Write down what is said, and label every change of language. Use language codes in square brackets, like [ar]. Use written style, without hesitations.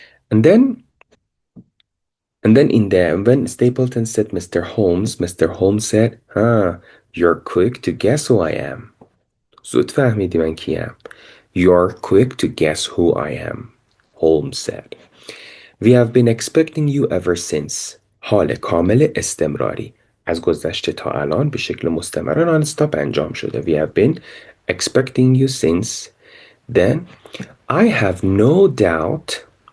[en] And then when Stapleton said Mr. Holmes said, you're quick to guess who I am. [fa] زود فهمیدی من کیم. [en] You're quick to guess who I am, Holmes said. We have been expecting you ever since. [fa] حال کامل استمراری. از گذشته تا الان به شکل مستمر نان استاپ انجام شده. [en] We have been expecting you since. Then, I have no doubt.